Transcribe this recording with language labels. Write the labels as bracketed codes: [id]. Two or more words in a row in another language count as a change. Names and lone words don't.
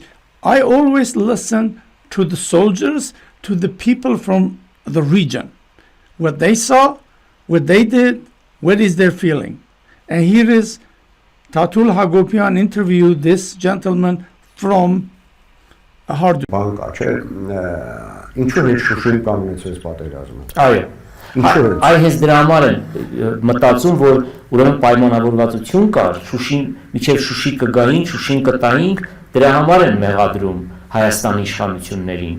[en] I always listen to the soldiers, to the people from the region. What they saw, what they did, what is their feeling. And here is Tatul Hagopian interviewed this gentleman from Hard. [hy] Այ հենց դրա համար են մտածում, որ ուրեմն պայմանավորվածություն կար, Շուշին, միջև Շուշի կգային, Շուշին կտայինք, դրա համար են մեղադրում Հայաստանի իշխանություններին։